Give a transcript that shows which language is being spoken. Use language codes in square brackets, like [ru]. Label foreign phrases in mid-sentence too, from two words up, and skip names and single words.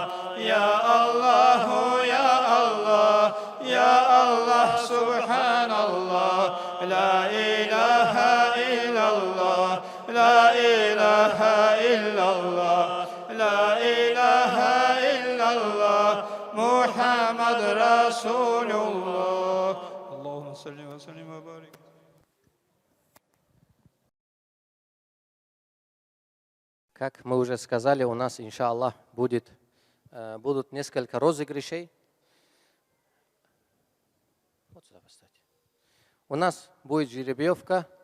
[ar] يا الله يا الله يا الله سبحان الله لا إله إلا الله لا إله إلا الله لا إله إلا الله محمد رسول الله اللهم صل وسلم وبارك. [ru] Как мы уже сказали, у нас, иншаллах, будут несколько розыгрышей. Вот сюда поставьте. У нас будет жеребьевка.